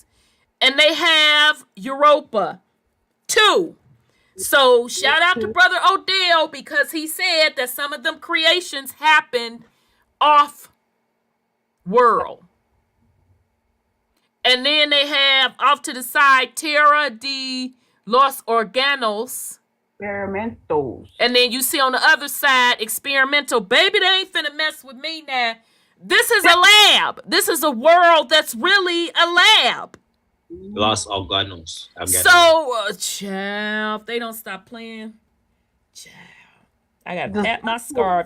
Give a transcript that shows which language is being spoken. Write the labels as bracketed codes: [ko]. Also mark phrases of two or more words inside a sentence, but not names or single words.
[en] And they have Europa too. So shout out to Brother Odel, because he said that some of them creations happened off world. And then they have off to the side Terra de los Organos. Experimentals. And then you see on the other side experimental. Baby, they ain't finna mess with me now. This is a lab. This is a world that's really a lab. Los Organos. So, child, if they don't stop playing, child, I gotta pat my scarf.